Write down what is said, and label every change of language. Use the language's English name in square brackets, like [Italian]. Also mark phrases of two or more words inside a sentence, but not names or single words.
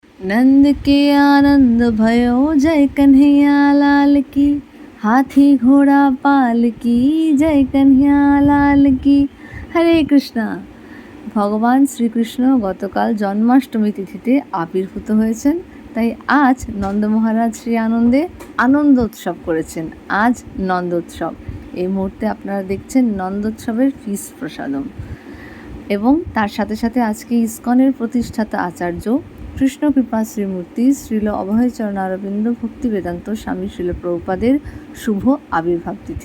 [Hindi] नंद के आनंद भयो जय कन्हैया लाल की, हाथी घोड़ा पाल की जय कन्हैया लाल की। [Bangla] হরে কৃষ্ণা। ভগবান শ্রীকৃষ্ণ গতকাল জন্মাষ্টমী তিথিতে আবির্ভূত হয়েছেন, তাই আজ নন্দ মহারাজ শ্রী আনন্দে আনন্দ উৎসব করেছেন। আজ নন্দোৎসব। এই মুহূর্তে আপনারা দেখছেন নন্দোৎসবের ফিস প্রসাদম, এবং তার সাথে সাথে আজকে ইসকনের প্রতিষ্ঠাতা আচার্য কৃষ্ণ কৃপা শ্রীমূর্তি শ্রীল অভয়চরণ অরবিন্দ ভক্তি বেদান্ত স্বামী শ্রীল প্রভুপাদের শুভ আবির্ভাব তিথি।